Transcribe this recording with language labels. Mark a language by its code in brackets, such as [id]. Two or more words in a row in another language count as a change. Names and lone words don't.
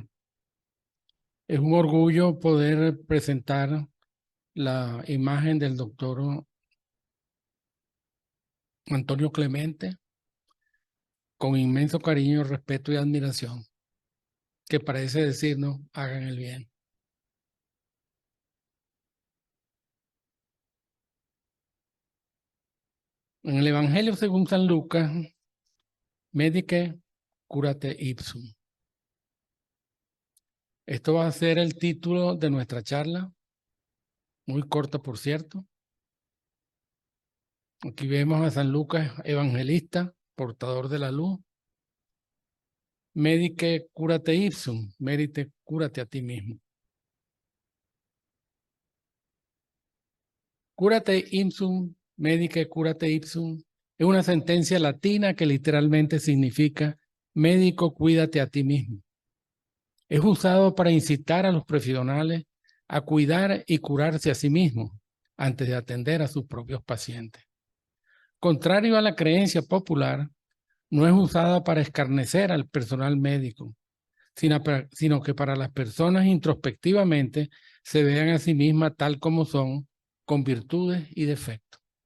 [es] Es un orgullo poder presentar la imagen del doctor Antonio Clemente con inmenso cariño, respeto y admiración, que parece decirnos, hagan el bien. En el Evangelio según San Lucas, [la] Medique curate ipsum. [es] Esto va a ser el título de nuestra charla, muy corta por cierto. Aquí vemos a San Lucas, evangelista, portador de la luz. [la] Medique curate ipsum, [es] mérite, cúrate a ti mismo. [la] Curate ipsum, medique curate ipsum, [es] es una sentencia latina que literalmente significa médico, cuídate a ti mismo. Es usado para incitar a los profesionales a cuidar y curarse a sí mismos antes de atender a sus propios pacientes. Contrario a la creencia popular, no es usada para escarnecer al personal médico, sino que para las personas introspectivamente se vean a sí mismas tal como son, con virtudes y defectos.